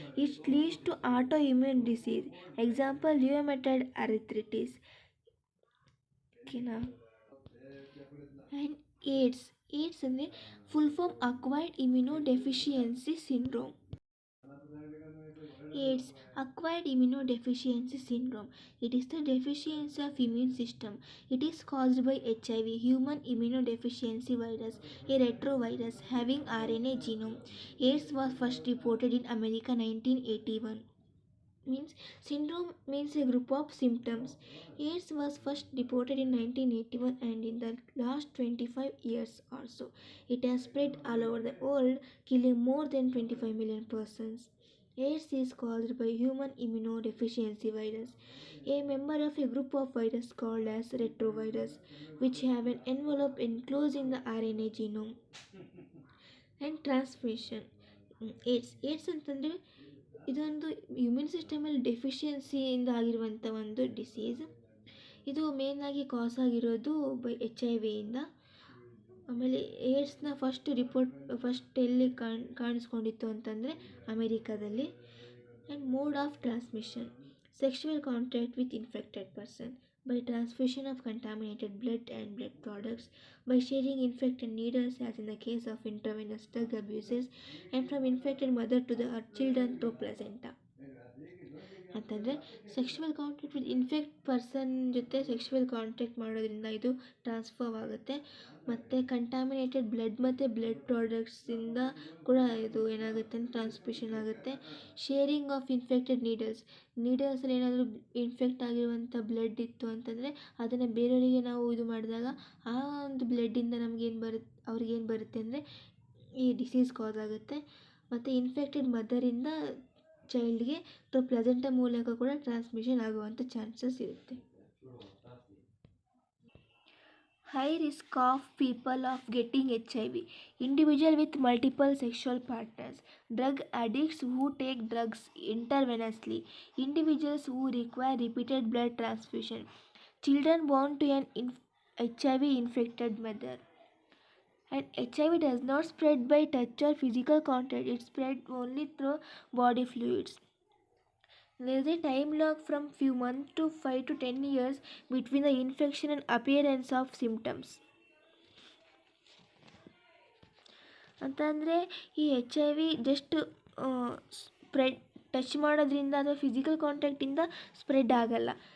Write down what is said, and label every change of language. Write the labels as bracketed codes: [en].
[en] It leads to auto immune disease. Example rheumatoid arthritis. ಓಕೆನಾ? And AIDS [kn] ಅಂದರೆ [en] Full form acquired immunodeficiency syndrome. AIDS, acquired immunodeficiency syndrome. It is the deficiency of immune system. It is caused by HIV, human immunodeficiency virus, a retrovirus having RNA genome. AIDS was first reported in America 1981. Syndrome means a group of symptoms. AIDS was first reported in 1981 and in the last 25 years or so, it has spread all over the world, killing more than 25 million persons. AIDS is caused by human immunodeficiency virus, a member of a group of viruses called as retrovirus, which have an envelope enclosed in the RNA genome. And transmission. [kn] AIDS ಅಂತಂದರೆ ಇದೊಂದು immune ಸಿಸ್ಟಮಲ್ಲಿ ಡೆಫಿಷಿಯನ್ಸಿಯಿಂದ ಆಗಿರುವಂಥ ಒಂದು disease. ಇದು ಮೇಯ್ನಾಗಿ ಕಾಸ್ ಆಗಿರೋದು by HIV. ಆಮೇಲೆ ಏಡ್ಸ್ನ first ಎಲ್ಲಿ ಕಾಣಿಸ್ಕೊಂಡಿತ್ತು ಅಂತಂದರೆ ಅಮೇರಿಕಾದಲ್ಲಿ. And mode of transmission: [en] sexual contact with infected person, by transfusion of contaminated blood and blood products, by sharing infected needles as in the case of intravenous drug abuses, and from infected mother to the children through placenta. [kn] ಅಂತಂದರೆ [en] sexual contact with infect person [kn] ಜೊತೆ sexual contact ಮಾಡೋದ್ರಿಂದ ಇದು transfer ಆಗುತ್ತೆ. ಮತ್ತು contaminated blood ಮತ್ತು blood ಪ್ರಾಡಕ್ಟ್ಸಿಂದ ಕೂಡ ಇದು ಏನಾಗುತ್ತೆ ಅಂತ ಟ್ರಾನ್ಸ್ಮಿಷನ್ ಆಗುತ್ತೆ. ಶೇರಿಂಗ್ ಆಫ್ ಇನ್ಫೆಕ್ಟೆಡ್ ನೀಡಲ್ಸಲ್ಲಿ ಏನಾದರೂ ಇನ್ಫೆಕ್ಟ್ ಆಗಿರುವಂಥ ಬ್ಲಡ್ ಇತ್ತು ಅಂತಂದರೆ ಅದನ್ನು ಬೇರೆಯವರಿಗೆ ನಾವು ಇದು ಮಾಡಿದಾಗ ಆ ಒಂದು ಬ್ಲಡ್ಡಿಂದ ಅವ್ರಿಗೇನು ಬರುತ್ತೆ ಅಂದರೆ ಈ ಡಿಸೀಸ್ ಕಾಸ್ ಆಗುತ್ತೆ. ಮತ್ತು ಇನ್ಫೆಕ್ಟೆಡ್ ಮದರಿಂದ ಚೈಲ್ಡ್ಗೆ ಅಥವಾ ಪ್ಲೆಸೆಂಟ ಮೂಲಕ ಕೂಡ ಟ್ರಾನ್ಸ್ಮಿಷನ್ ಆಗುವಂಥ ಚಾನ್ಸಸ್ ಇರುತ್ತೆ. [en] High risk of people of getting HIV: individual with multiple sexual partners, drug addicts who take drugs intravenously, individuals who require repeated blood transfusion, children born to an HIV infected mother. And HIV does not spread by touch or physical contact, it spreads only through body fluids. There is a time lag from few months to 5 to 10 years between the infection and appearance of symptoms. [kn] ಅಂತಂದರೆ ಈ HIV just spread touch ಮಾಡೋದ್ರಿಂದ ಅಥವಾ physical ಕಾಂಟ್ಯಾಕ್ಟಿಂದ spread ಆಗಲ್ಲ.